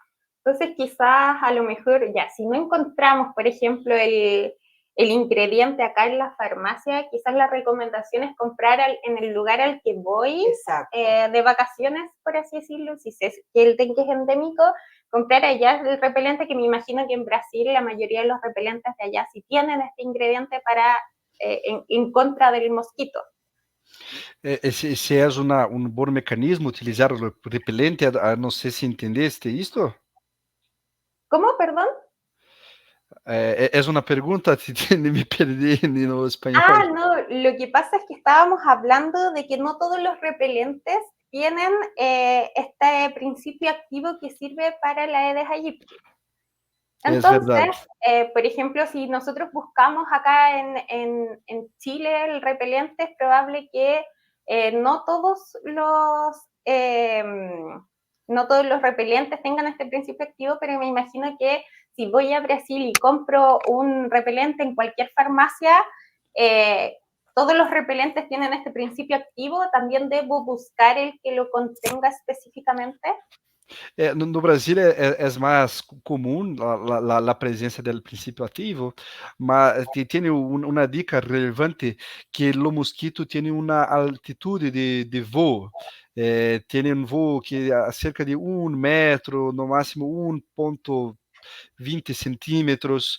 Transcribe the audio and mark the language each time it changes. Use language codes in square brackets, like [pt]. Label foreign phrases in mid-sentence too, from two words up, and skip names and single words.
[es] Entonces quizás a lo mejor, ya, si no encontramos, por ejemplo, el ingrediente acá en la farmacia, quizás la recomendación es comprar en el lugar al que voy de vacaciones, por así decirlo, si sé que el dengue es endémico, comprar allá el repelente, que me imagino que en Brasil la mayoría de los repelentes de allá sí tienen este ingrediente para en contra del mosquito. [pt] Esse é um bom mecanismo utilizar o repelente, não sei se entendeste isto. [es] ¿Cómo, perdón? [pt] É uma pergunta, me perdi no espanhol. [es] No, lo que pasa es que estábamos hablando de que no todos los repelentes tienen este principio activo que sirve para la Aedes aegypti. Entonces, por ejemplo, si nosotros buscamos acá en Chile el repelente, es probable que no todos los repelentes tengan este principio activo, pero me imagino que si voy a Brasil y compro un repelente en cualquier farmacia, todos los repelentes tienen este principio activo. También debo buscar el que lo contenga específicamente. [pt] No Brasil é mais comum a presença do princípio ativo, mas tem uma dica relevante, que o mosquito tem uma altitude de voo, tem um voo que é cerca de 1 metro, no máximo 1,20 centímetros.